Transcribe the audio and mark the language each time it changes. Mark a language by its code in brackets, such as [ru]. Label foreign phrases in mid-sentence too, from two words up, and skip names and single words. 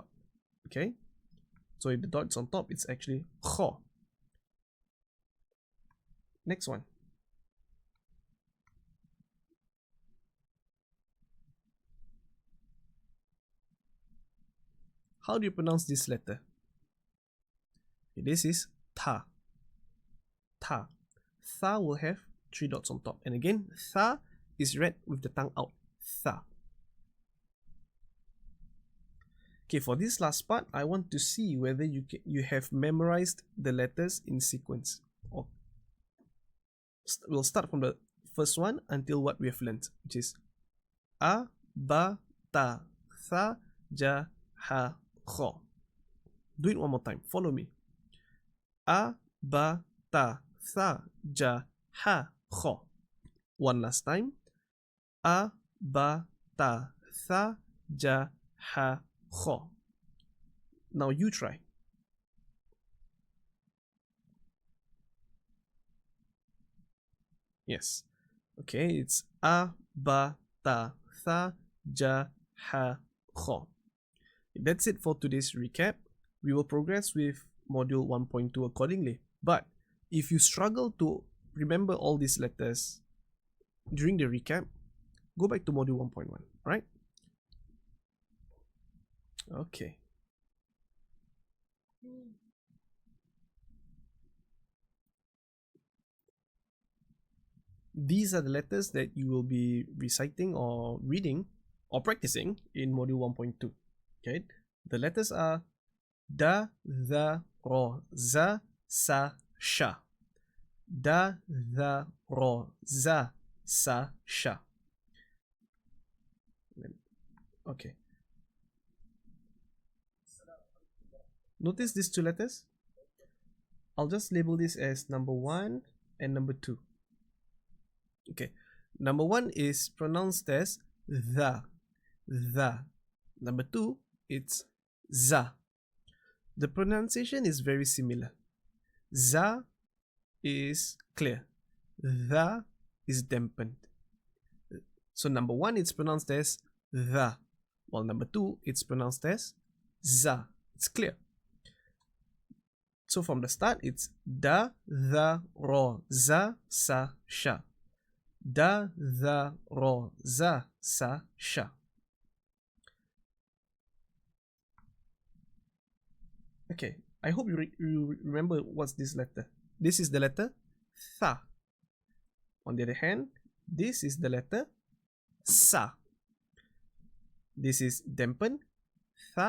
[en] Okay, so if the dot's on top, it's actually Kho. Next one. How do you pronounce this letter? This is ta. Ta. Tha will have 3 dots on top. And again, tha is read with the tongue out. Tha. Okay, for this last part, I want to see whether you have memorized the letters in sequence. We'll start from the first one until what we have learned, which is a, ba, ta, tha, ja, ha, kho. Do it one more time. Follow me. A, ba, ta, tha, ja, ha, kho. One last time. A, ba, ta, tha, ja, ha, kho. Now you try. Yes. Okay, it's a, ba, ta, tha, ja, ha, kho. That's it for today's recap. We will progress with module 1.2 accordingly. But if you struggle to remember all these letters during the recap, go back to module 1.1, right? Okay. These are the letters that you will be reciting or reading or practicing in module 1.2. Okay, the letters are da, tha, ro, za, sa, sha. Da, tha, ro, za, sa, sha. Okay. Notice these two letters. I'll just label this as number 1 and number 2. Okay, number 1 is pronounced as the. Number 2, it's za. The pronunciation is very similar. Za is clear. The is dampened. So number 1, it's pronounced as the, while number 2, it's pronounced as za. It's clear. So from the start, it's da, tha, ro, za, sa, sha. Da, tha, ro, za, sa, sha. Okay, I hope you remember what's this letter. This is the letter tha. On the other hand, this is the letter sa. This is dampened, tha.